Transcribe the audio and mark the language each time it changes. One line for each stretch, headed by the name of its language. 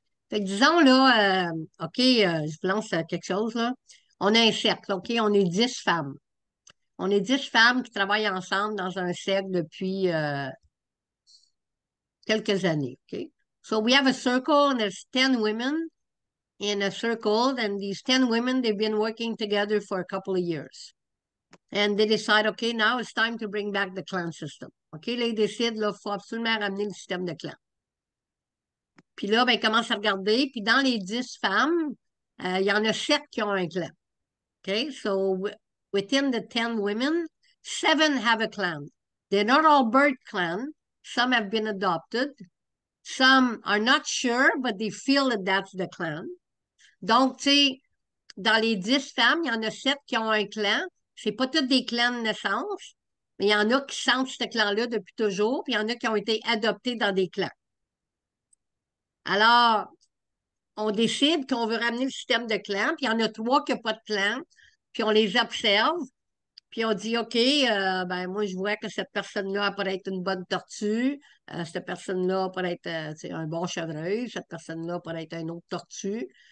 French: Fait que disons, là, OK, je vous lance quelque chose, là. On a un cercle, OK? On est 10 femmes. On est 10 femmes qui travaillent ensemble dans un cercle depuis quelques années, OK?
English: So we have a circle and there's 10 women in a circle, and these 10 women, they've been working together for a couple of years. And they decide, OK, now it's time to bring back the clan system.
French: OK, là, ils décident, là, il faut absolument ramener le système de clan. Puis là, ben, ils commencent à regarder, puis dans les 10 femmes, il y en a 7 qui ont un clan.
English: OK, so within the 10 women, 7 have a clan. They're not all bird clan. Some have been adopted. Some are not sure, but they feel that that's the clan.
French: Donc, tu sais, dans les 10 femmes, il y en a 7 qui ont un clan. C'est pas tous des clans de naissance, mais il y en a qui sentent ce clan-là depuis toujours, puis il y en a qui ont été adoptés dans des clans. Alors, on décide qu'on veut ramener le système de clans, puis il y en a 3 qui n'ont pas de clan, puis on les observe, puis on dit, OK, ben moi, je vois que cette personne-là pourrait être une bonne tortue, cette personne-là pourrait être un bon chevreuil, cette personne-là pourrait être un autre tortue.